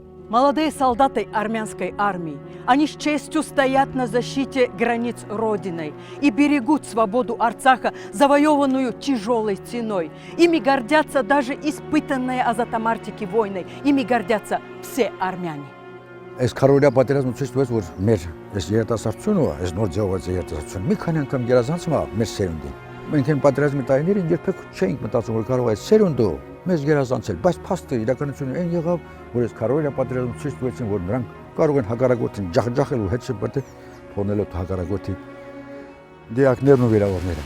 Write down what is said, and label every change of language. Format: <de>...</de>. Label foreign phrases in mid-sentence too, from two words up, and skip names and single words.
<ru>Молодые солдаты армянской армии, они с честью стоят на защите границ Родины и берегут свободу Арцаха, завоеванную тяжелой ценой. Ими гордятся даже испытанные азатомարտики войны. Ими гордятся все армяне.</ru> <hy>Այս քարորիա պատերազմը ցույց տվեց, որ մեր այս երիտասարդությունը, այս նոր ձևաված երիտասարդությունը մի քանի անգամ գերազանցում է մեր սերունդին։ Մենք այն պատերազմի տարիներին երբեք չէինք մտածում, որ կարող է այս սերունդը մեզ գերազանցել, բայց փաստը իրականությունը այն եղավ, որ այս քարորիա պատերազմը ցույց տվեցին, որ նրանք կարող են հակառակորդին ջախջախել ու հետ շփվել, թողնելով հակառակորդի դիակներն ու վիրավորները։</hy>